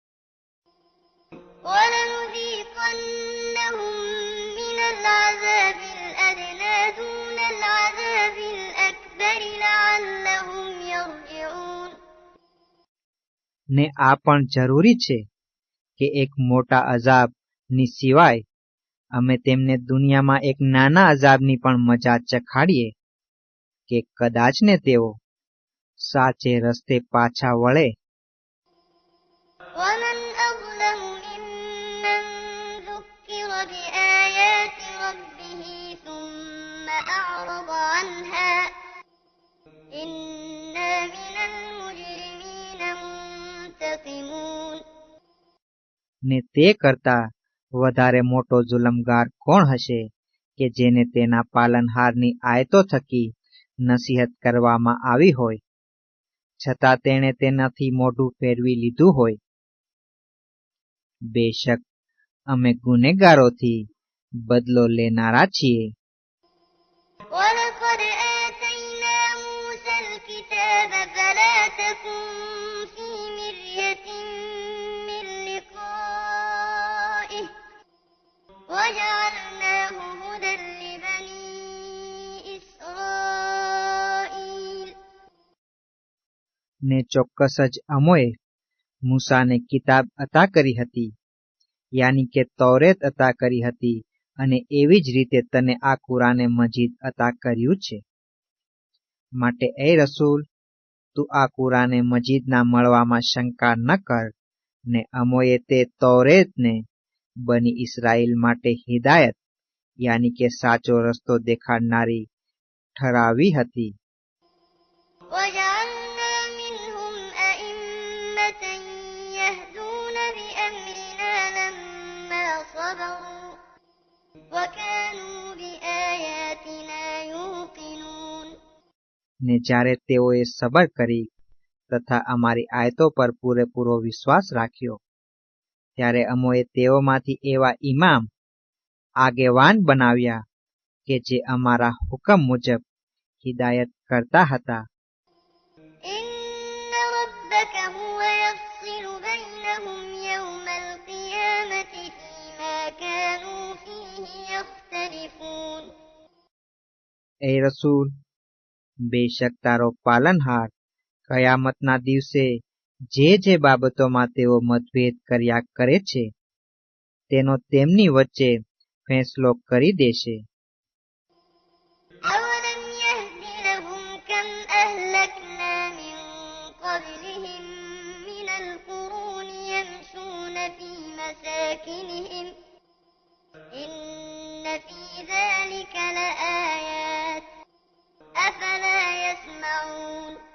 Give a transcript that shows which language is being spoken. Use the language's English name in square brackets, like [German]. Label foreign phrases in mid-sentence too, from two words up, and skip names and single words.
[Arabic] ولنذيقنهم من العذاب الأدنى دون العذاب الأكبر لعلهم يرجعون. [Gujarati] ને આ પણ જરૂરી છે કે એક મોટા અજાબની સિવાય અમે તેમને દુનિયામાં એક નાના અજાબની પણ મજા ચખાડીએ કે કદાચ ને તેઓ સાચે રસ્તે પાછા વળે. [Arabic] ومن أظلم ممن ذكر بآيات ربه ثم أعرض عنها إنا من المجرمين منتقمون. [Gujarati] ને તે કરતા વધારે મોટો જુલમગાર કોણ હશે કે જેને તેના પાલનહારની આયતો થકી નસીહત કરવામાં આવી હોય, છતાં તેણે તેનાથી મોઢું ફેરવી લીધું હોય. બેશક અમે ગુનેગારોથી બદલો લેનારા છીએ. [Arabic] ولقد آتينا موسى الكتاب فلا تكن في مرية من لقائه وجعلناه هدى لبني إسرائيل. [Gujarati] ને ચોક્કસ જ અમોએ મૂસાને કિતાબ અતા કરી હતી, યાની કે તૌરેત અતા કરી હતી, અને એવી જ રીતે તને આ કુરાને મજીદ અતા કર્યું છે. માટે એ રસૂલ, તું આ કુરાને મજીદના મળવામાં શંકા ન કર, ને અમોએ તે તૌરેતને બની ઇસરાઈલ માટે હિદાયત યાની કે સાચો રસ્તો દેખાડનારી ઠરાવી હતી. [Arabic] وجعلنا منهم أئمة يهدون بأمرنا لما صبروا وكانوا بآياتنا يوقنون. [Gujarati] ને જ્યારે તેઓએ સબર કરી તથા અમારી આયતો પર પૂરેપૂરો વિશ્વાસ રાખ્યો ત્યારે અમોએ તેઓમાંથી એવા ઇમામ આગેવાન બનાવ્યા કે જે અમારા હુકમ મુજબ હિદાયત કરતા હતા. [Arabic] إن ربك هو يفصل بينهم يوم القيامة فيما كانوا فيه يختلفون. [Gujarati] એ રસૂલ, બેશક તારો પાલનહાર કયામતના દિવસે જે બાબતોમાં તેઓ મતભેદ કર્યા કરે છે તેનો તેમની વચ્ચે ફેંસલો કરી દેશે. [Arabic] أولم يهد لهم كم أهلكنا من قبلهم من القرون يمشون في مساكنهم إن في ذلك لآيات أفلا يسمعون.